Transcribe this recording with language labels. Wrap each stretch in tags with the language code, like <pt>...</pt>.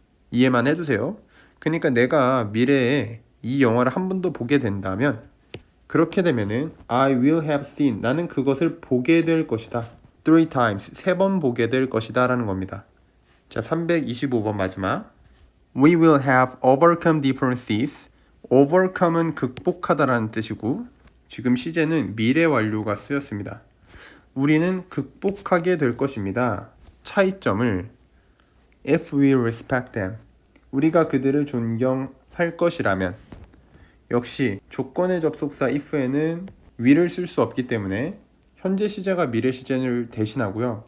<ko>이해만 해두세요. 그러니까 내가 미래에 이 영화를 한 번 더 보게 된다면, 그렇게 되면은</ko> <en>I will have seen,</en> <ko>나는 그것을 보게 될 것이다.</ko> <en>3 times,</en> <ko>3번 보게 될 것이다 라는 겁니다. 자, 325번 마지막.</ko> <en>We will have overcome differences.</en> <ko>overcome은 극복하다라는 뜻이고, 지금 시제는 미래 완료가 쓰였습니다. 우리는 극복하게 될 것입니다. 차이점을</ko> <en>if we respect them,</en> <ko>우리가 그들을 존경할 것이라면, 역시 조건의 접속사 if에는 will을 쓸 수 없기 때문에 현재 시제가 미래 시제를 대신하고요.</ko>